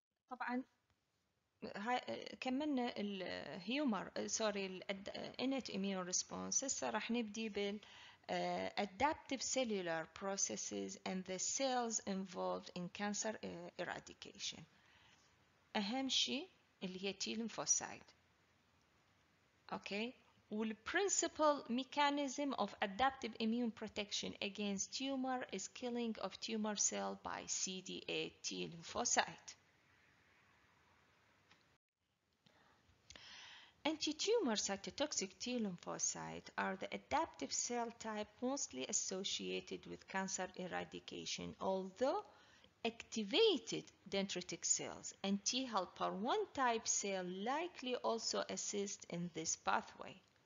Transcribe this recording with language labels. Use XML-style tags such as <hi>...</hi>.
<ar>طبعا كملنا الهيومر innate immune response.</ar> <en>هسه راح نبدي بال adaptive cellular processes and the cells involved in cancer eradication.</en> <ar>أهم شيء اللي هي T lymphocyte.</ar> <en>Okay. والprincipal mechanism of adaptive immune protection against tumor is killing of tumor cell by CD8 T lymphocyte. Anti-tumor cytotoxic T lymphocytes are the adaptive cell type mostly associated with cancer eradication, although activated dendritic cells and T helper 1 type cell likely also assist in this pathway.</en>